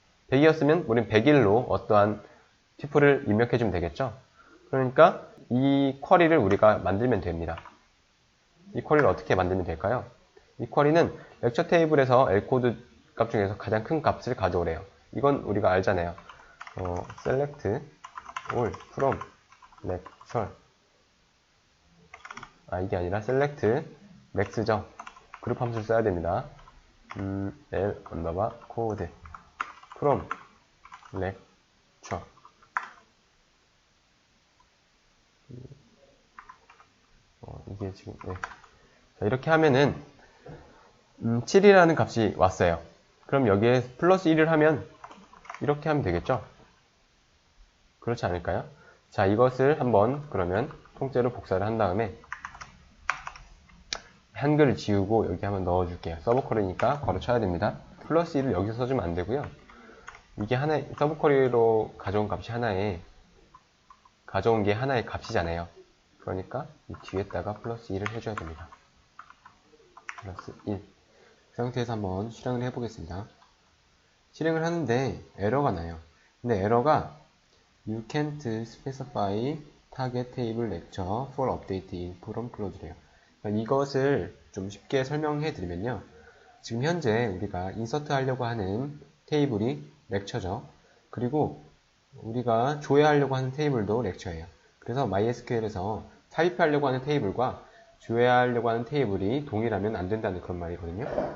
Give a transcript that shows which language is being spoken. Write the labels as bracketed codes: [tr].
[ko] 100이었으면 우린 101로 어떠한 튜플을 입력해주면 되겠죠. 그러니까 이 쿼리를 우리가 만들면 됩니다. 이 쿼리를 어떻게 만들면 될까요? 이 쿼리는 lecture 테이블에서 L코드 값 중에서 가장 큰 값을 가져오래요. 이건 우리가 알잖아요. select all from lecture 이게 아니라 select max죠. 그룹 함수를 써야 됩니다. L 언더바 코드 from lecture 이게 지금 자, 이렇게 하면은 7이라는 값이 왔어요. 그럼 여기에 플러스 1을 하면 이렇게 하면 되겠죠? 그렇지 않을까요? 자, 이것을 한번 그러면 통째로 복사를 한 다음에 한글을 지우고 여기 한번 넣어줄게요. 서브 쿼리니까 괄호 쳐야 됩니다. 플러스 1을 여기서 써주면 안 되고요. 이게 하나의 서브 쿼리로 가져온 값이 가져온 게 하나의 값이잖아요. 그러니까 이 뒤에다가 플러스 1을 해줘야 됩니다. 플러스 1. 그 상태에서 한번 실행을 해보겠습니다. 실행을 하는데 에러가 나요. 근데 에러가 [en] You can't specify target table lecture for update in from close래요. [ko] 그러니까 이것을 좀 쉽게 설명해 드리면요. 지금 현재 우리가 인서트 하려고 하는 테이블이 렉처죠. 그리고 우리가 조회하려고 하는 테이블도 렉처예요. 그래서 MySQL에서 삽입하려고 하는 테이블과 조회하려고 하는 테이블이 동일하면 안 된다는 그런 말이거든요.